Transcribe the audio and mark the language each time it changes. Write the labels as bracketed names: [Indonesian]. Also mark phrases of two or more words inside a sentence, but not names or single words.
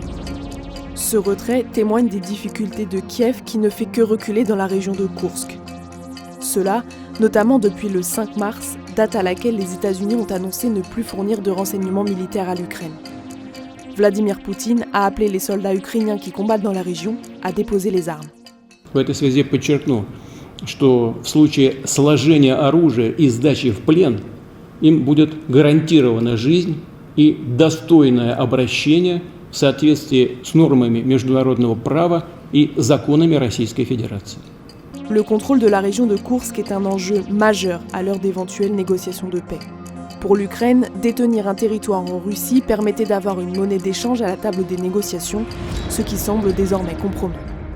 [French] Ce retrait témoigne des difficultés de Kiev qui ne fait que reculer dans la région de Koursk. Cela, notamment depuis le 5 mars, date à laquelle les États-Unis ont annoncé ne plus fournir de renseignements militaires à l'Ukraine. Vladimir Poutine a appelé les soldats ukrainiens qui combattent dans la région à déposer les armes. [Russian] В этой связи подчеркну, что в случае сложения оружия и сдачи в плен им будет гарантирована жизнь и достойное обращение в соответствии с нормами международного права и законами Российской Федерации. [French] Le contrôle de la région de Koursk est un enjeu majeur à l'heure d'éventuelles négociations de paix. Pour l'Ukraine, détenir un territoire en Russie permettait d'avoir une monnaie d'échange à la table des négociations, ce qui semble désormais compromis.